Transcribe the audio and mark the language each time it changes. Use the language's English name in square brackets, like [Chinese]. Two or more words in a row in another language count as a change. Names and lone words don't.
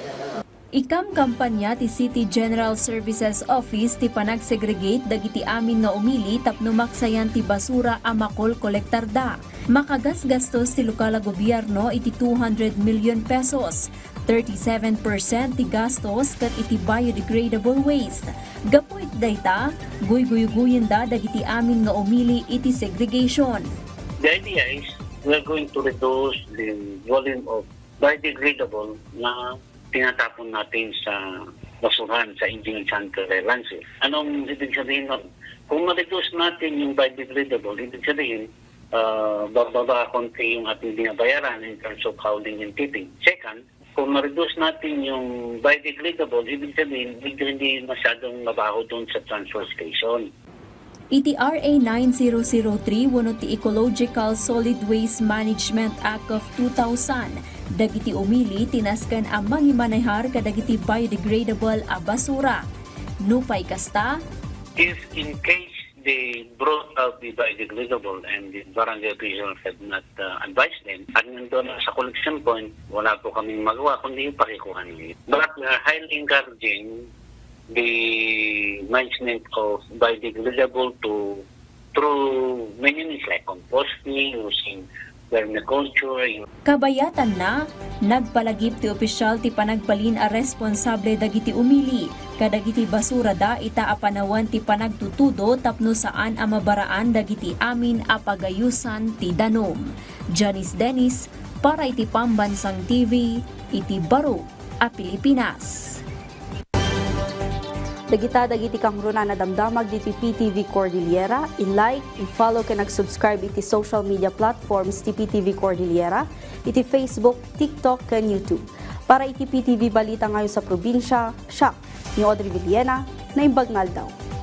[Iloko] Ikam kampanya ti City General Services Office ti panagsegregate dagiti amin nga umili tapno maksayan ti basura a makol kolektar da. Makagasgastos ti lokal a gobyerno iti 200 million pesos. 37% ti gastos ket iti biodegradable waste. Gapu iti dayta, guy-guy-guyin da dagiti amin nga umili iti segregation. [English] The idea is we're going to reduce the volume of biodegradable [Filipino] na tinatapon natin sa basuhan sa Indian Santa Landfill. Anong ibig sabihin nun? Kung ma-reduce natin yung biodegradable, ibig sabihin, bababa konti yung ating binabayaran [English] in terms of hauling and tipping. Second, [Filipino] kung ma-reduce natin yung biodegradable, ibig sabihin, hindi masyadong mabaho doon sa transfer station. [Iloko] Iti RA 9003 wano ti Ecological Solid Waste Management Act of 2000, dagiti umili tinaskan ang mangimanayhar kadagiti biodegradable a basura. Nupay kasta, [English] If in case they brought out the biodegradable and the barangay officials had not advised them, [Filipino] at nandun sa collection point, wala po kaming magawa kundi yung pakikuha nila. [English] But we are highly encouraging the management of biodegradable through means like composting, using vermiculture. [Iloko] kabayatan na, nagpalagip ti opisyal ti panagbalin a responsable dagiti umili. Kadagiti basura da ita apanawan ti panagtutudo tapno saan a mabaraan dagiti amin a pagayusan ti danom. Janice Dennis para iti Pambansang TV, iti Baro, a Pilipinas. Dagita dagiti kang runa na damdamag diti PTV Cordillera, i-like, i-follow ken nag-subscribe iti [English] social media platforms [Iloko] ti PTV Cordillera, iti Facebook, TikTok ken YouTube. Para iti [Filipino] PTV Balita ngayon sa probinsya, siya, ni Audrey Villena, na Imbagnal daw.